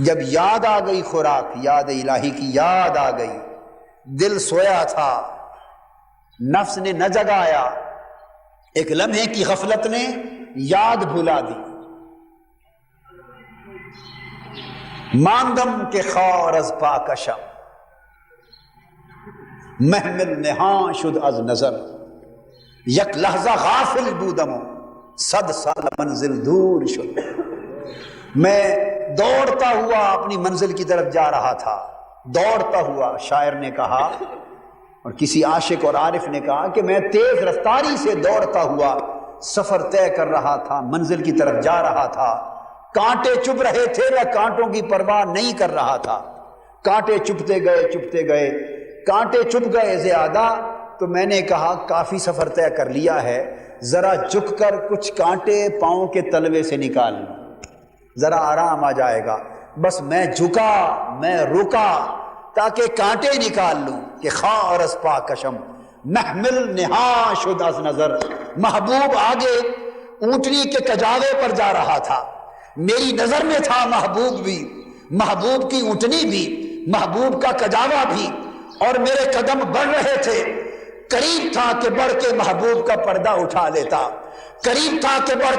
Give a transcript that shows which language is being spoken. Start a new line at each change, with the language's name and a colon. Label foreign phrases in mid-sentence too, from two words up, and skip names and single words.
Urdu: جب یاد آ گئی خوراک، یاد الہی کی یاد آ گئی، دل سویا تھا، نفس نے نہ جگایا، ایک لمحے کی غفلت نے یاد بھلا دی،
Persian: ماندم کے خار از پاکشم، محمل نہاں شد از نظر، یک لحظہ غافل بودم، صد سال منزل دور شد،
Urdu: میں دوڑتا ہوا اپنی منزل کی طرف جا رہا تھا، دوڑتا ہوا، شاعر نے کہا، اور کسی عاشق اور عارف نے کہا کہ میں تیز رفتاری سے دوڑتا ہوا سفر طے کر رہا تھا، منزل کی طرف جا رہا تھا، کانٹے چبھ رہے تھے، میں کانٹوں کی پرواہ نہیں کر رہا تھا، کانٹے چبھتے گئے، کانٹے چبھ گئے زیادہ، تو میں نے کہا کافی سفر طے کر لیا ہے، ذرا جھک کر کچھ کانٹے پاؤں کے تلوے سے نکال لوں، ذرا آرام آ جائے گا، بس میں جھکا، میں رکا تاکہ کانٹے نکال لوں،
Persian: کہ خار از پاکشم محمل نہاں شد از نظر،
Urdu: محبوب آگے اونٹنی کے کجاوے پر جا رہا تھا، میری نظر میں تھا محبوب بھی، محبوب کی اونٹنی بھی، محبوب کا کجاوا بھی، اور میرے قدم بڑھ رہے تھے، قریب تھا کہ بڑھ کے محبوب کا پردہ اٹھا لیتا، قریب تھا کہ بڑھ